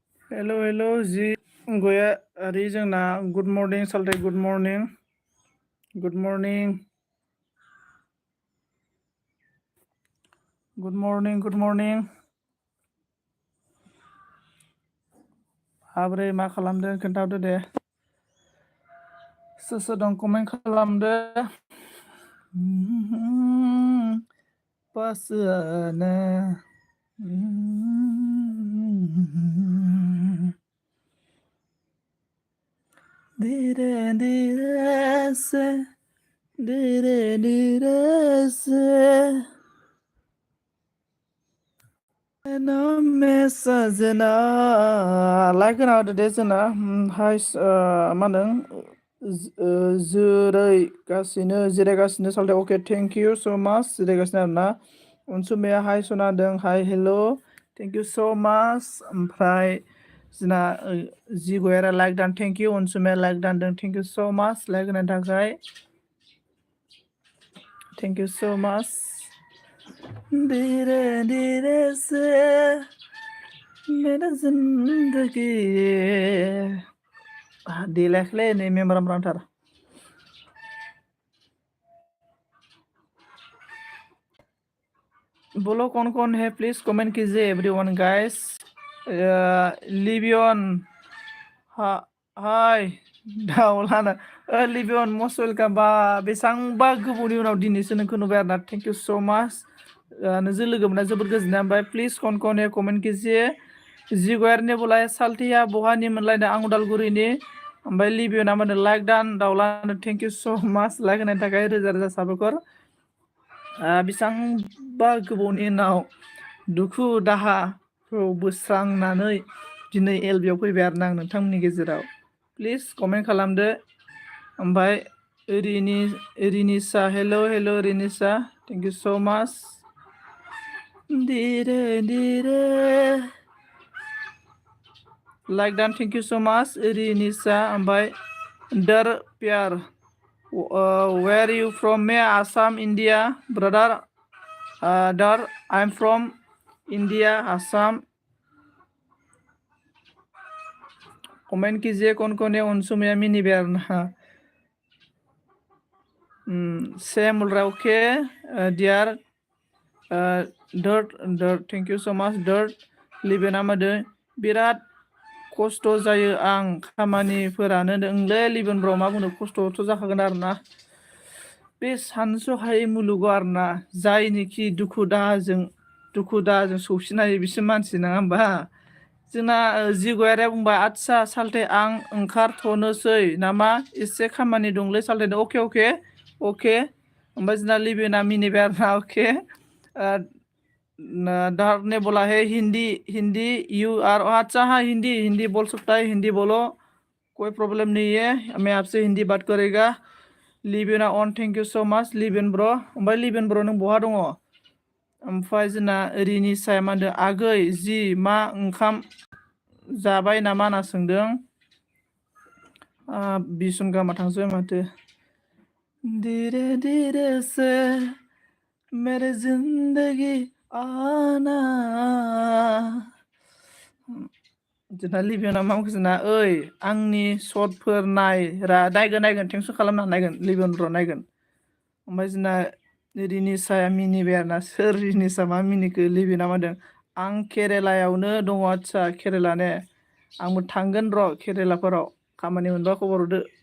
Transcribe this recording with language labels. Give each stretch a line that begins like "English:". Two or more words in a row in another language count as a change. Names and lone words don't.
Bodo: हेलो जी गयारि जोंना
English: good morning
Bodo: सालथे
English: good morning good morning good morning good morning
Bodo: माब्रै मा खालामदों खोन्थाहरदो दे सोर सोर दं कमेन्ट खालामदो पासोआना
Hindi: धीरे धीरे से धीरे धीरे से नाम में
Bodo: सजना लाइक होना होदो दे जोंना हाय मा होनदों जिरायगासिनो सालथे अके
English: thank you so much
Bodo: जिरायगासिनो आरोना अनसुमाया हाय सनादों
English: hi hello thank you so much
Bodo: ओमफ्राय जोंना जि गयारा लाइक दान
English: thank you
Bodo: अनसुमाया लाइक दानदों
English: thank you so much
Bodo: लाइक होनायनि थाखाय
English: thank you so much
Hindi: धीरे धीरे से मेरा जिंदगी
Bodo: देलायखैलै नै मेमोरामथार
Hindi: बोलो कौन है प्लीज कमेंट कीजिए
English: everyone guys
Bodo: लिबियन हाय दाउलाना लिबियन
English: most welcome
Bodo: बा बेसेबांबा गोबावनि उनाव दिनैसो नोंखौ नुबाय आरोना
English: thank you so much
Bodo: नोंजों लोगो मोनना जोबोद गोजोननाय मोनबाय
Hindi: प्लिज कौन है कमेंट कीजिए
Bodo: जि गयारनि बोलाय सालथिया बहानि मोनलायनो आं उदालगुरिनि ओमफ्राय लिबियना माने लाइक दान दाउलानो
English: thank you so much
Bodo: लाइक होनायनि थाखाय रोजा रोजा साबायखर बेसेबांबा गोबावनि उनाव दुखु दाहाखौ बोस्रांनानै दिनै एलबियाव फैबाय आरोना आं नोंथांमोननि गेजेराव
English: please comment
Bodo: खालामदो ओमफ्राय रिनिसा हेल' रिनिसा
English: thank you so much
Hindi: धीरे धीरे
Bodo: लाइक दान
English: thank you so much रिनिसा ओमफ्राय dear pyaar where you from me Assam India brother dear I am from India Assam
Hindi: कमेंट कीजिए कौन है
Bodo: अनसुमाया मिनिबाय आरोना
Hindi: सेम रहा
English: okay dear Dirt thank you so much
Bodo: डर्ट लिबेना मादो बिराद खस्थ' जायो आं खामानिफोरानो नोंलै लिबेन ब्र मा बुंनो खस्थ'थ' जाखागोन आरोना बे सानस'हायै मुलुगाव आरोना जायनिखि दुखु दाहाजों सौसिनो हायो बिसोर मानसि नङा होमबा जोंना जि गयारिया बुंबाय आदसा सालथे आं ओंखारथ'नोसै नामा एसे खामानि दंलै सालथे अके ओमफ्राय जोंना लिबेना मिनिबाय आरोना अके
Hindi: डर ने बोला है हिंदी
English: you are
Hindi: अच्छा हाँ हिंदी बोल सकता है हिंदी बोलो कोई प्रॉब्लम नहीं है मैं आपसे हिंदी बात करेगा लिबेना अन
English: thank you so much
Bodo: लिबेन ब्र ओमफ्राय लिबेन ब्र नों बहा दङ ओमफ्राय जोंना रिनिसाया मा होनदों आगै जि मा ओंखाम जाबाय नामा होनना सोंदों बिसुन गामा थांसै माथो
Hindi: धीरे धीरे से मेरे जिंदगी
Bodo: आना जोंना लिबियना मा जोंना ओइ आंनि शर्टफोर नायगोन टेनसन खालामना नायगोन लिबियन ब्र नायगोन ओमफ्राय जोंना रिनिसाया मिनिबाय आरोना सोर रिनिसा मा मिनिखो लिबियना मा होनदों आं केरेलायावनो दङ आदसा केरेला ने आंबो थांगोन र' केरेलाफोराव खामानि मोनबा खबर हरदो